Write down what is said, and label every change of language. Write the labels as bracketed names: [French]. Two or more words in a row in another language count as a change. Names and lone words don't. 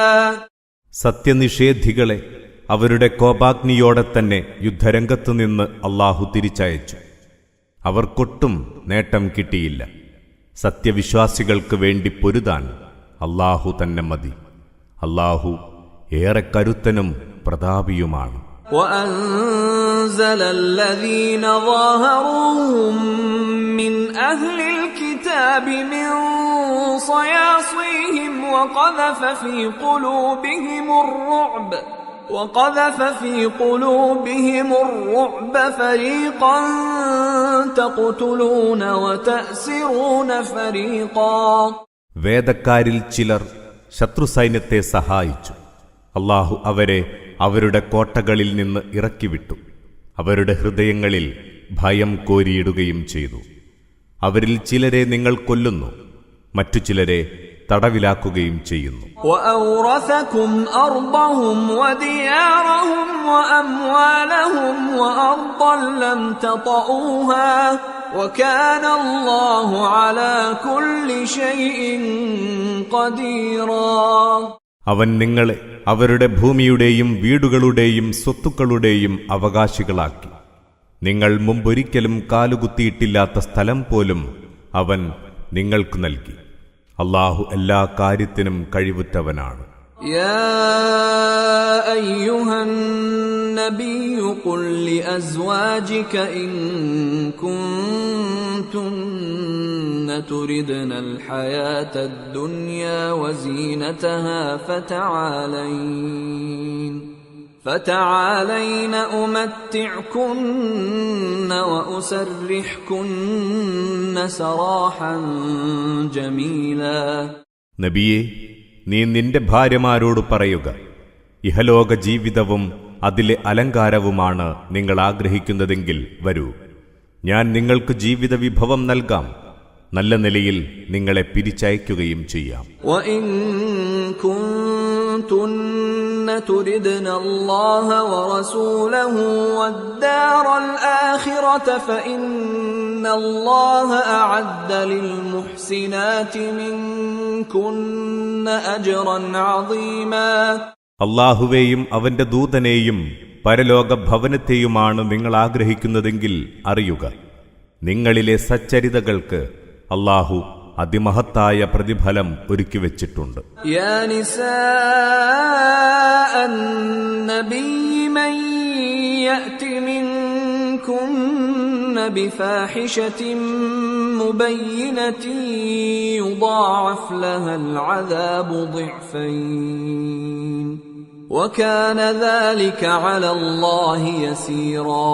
[Malayalam] സത്യനിഷേധികളെ അവരുടെ കോപാഗ്നിയോടെ തന്നെ യുദ്ധരംഗത്തുനിന്ന് അല്ലാഹു തിരിച്ചയച്ചു. അവർക്കൊട്ടും നേട്ടം കിട്ടിയില്ല. സത്യവിശ്വാസികൾക്ക് വേണ്ടി പൊരുതാൻ അല്ലാഹു തന്നെ മതി. അല്ലാഹു ഏറെ കരുത്തനും പ്രതാപിയുമാണ്. [Arabic] وأنزل الذين ظاهروهم من أهل الكتاب من صياصيهم وقذف في قلوبهم الرعب فريقا تقتلون وتأسرون فريقا. [Malayalam] വേദക്കാരിൽ ചിലർ ശത്രുസൈന്യത്തെ സഹായിച്ചു. അല്ലാഹു അവരെ അവരുടെ കോട്ടകളിൽ നിന്ന് ഇറക്കിവിട്ടു. അവരുടെ ഹൃദയങ്ങളിൽ ഭയം കോരിയിടുകയും ചെയ്തു. അവരിൽ ചിലരെ നിങ്ങൾ കൊല്ലുന്നു, മറ്റു ചിലരെ തടവിലാക്കുകയും ചെയ്യുന്നു. [Arabic] وأورثكم أرضهم وديارهم وأموالهم وأرضا لم تطئوها وكان الله على كل شيء قديرا. [Malayalam] അവൻ നിങ്ങളെ അവരുടെ ഭൂമിയുടെയും വീടുകളുടെയും സ്വത്തുക്കളുടെയും അവകാശികളാക്കി. നിങ്ങൾ മുമ്പൊരിക്കലും കാലുകുത്തിയിട്ടില്ലാത്ത സ്ഥലം പോലും അവൻ നിങ്ങൾക്ക് നൽകി. അല്ലാഹു എല്ലാ കാര്യത്തിനും കഴിവുറ്റവനാണ്. [Arabic] يا أيها النبي قل لأزواجك إن كنتن تردن الحياة الدنيا وزينتها فتعالين أمتعكن وأسرحكن سراحا جميلا. [Malayalam] നബിയേ, നീ നിന്റെ ഭാര്യമാരോട് പറയുക, ഇഹലോക ജീവിതവും അതിലെ അലങ്കാരവുമാണ് നിങ്ങൾ ആഗ്രഹിക്കുന്നതെങ്കിൽ വരൂ, ഞാൻ നിങ്ങൾക്ക് ജീവിത വിഭവം നൽകാം. നല്ല നിലയിൽ നിങ്ങളെ പിരിച്ചയക്കുകയും ചെയ്യാം. [Arabic] وَإِن كُنتُنَّ تُرِدْنَ اللَّهَ وَرَسُولَهُ وَالدَّارَ الْآخِرَةَ فَإِنَّ اللَّهَ أَعَدَّ لِلْمُحْسِنَاتِ مِنكُنَّ أَجْرًا عَظِيمًا. [Malayalam] അല്ലാഹുവേയും അവന്റെ ദൂതനെയും പരലോക ഭവനത്തെയുമാണ് നിങ്ങൾ ആഗ്രഹിക്കുന്നതെങ്കിൽ അറിയുക, നിങ്ങളിലെ സച്ചരിതകൾക്ക് അല്ലാഹു അതിമഹത്തായ പ്രതിഫലം ഒരുക്കിവെച്ചിട്ടുണ്ട്. [Arabic] يا نساء النبي من يأت منكن بفاحشة مبينة يضاعف لها العذاب ضعفين وكان ذلك على الله يسيرا.